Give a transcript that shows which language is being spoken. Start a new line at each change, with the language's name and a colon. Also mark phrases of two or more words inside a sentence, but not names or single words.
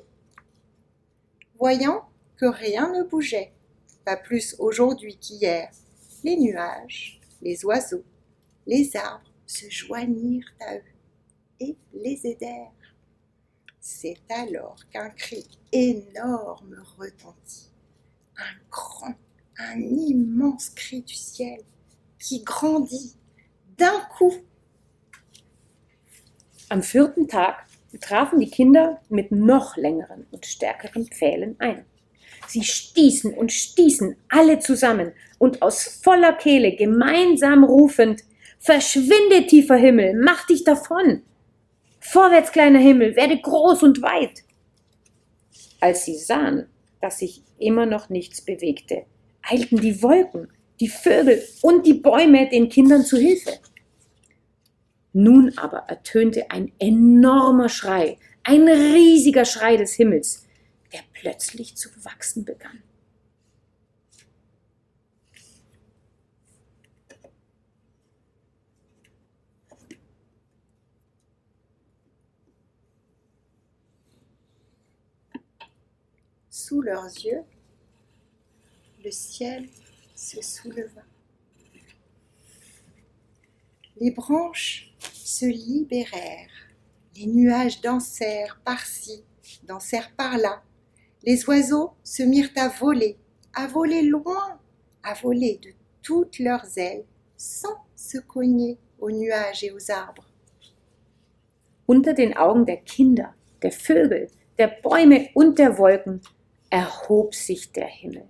French: Voyant que rien ne bougeait, pas plus aujourd'hui qu'hier, les nuages, les oiseaux, les arbres se joignirent à eux et les aidèrent. C'est alors qu'un cri énorme retentit, un immense cri du ciel qui grandit d'un coup.
German: Am 4. Tag trafen die Kinder mit noch längeren und stärkeren Pfählen ein. Sie stießen und stießen alle zusammen und aus voller Kehle gemeinsam rufend: Verschwinde, tiefer Himmel, mach dich davon! Vorwärts, kleiner Himmel, werde groß und weit! Als sie sahen, dass sich immer noch nichts bewegte, eilten die Wolken, die Vögel und die Bäume den Kindern zu Hilfe. Nun aber ertönte ein enormer Schrei, ein riesiger Schrei des Himmels, der plötzlich zu wachsen begann.
French: Sous leurs yeux, le ciel se souleva. Les branches se libérèrent, les nuages dansèrent par-ci, dansèrent par-là. Les oiseaux se mirent à voler loin, à voler de toutes leurs ailes, sans se cogner aux nuages et aux arbres.
German: Unter den Augen der Kinder, der Vögel, der Bäume und der Wolken erhob sich der Himmel.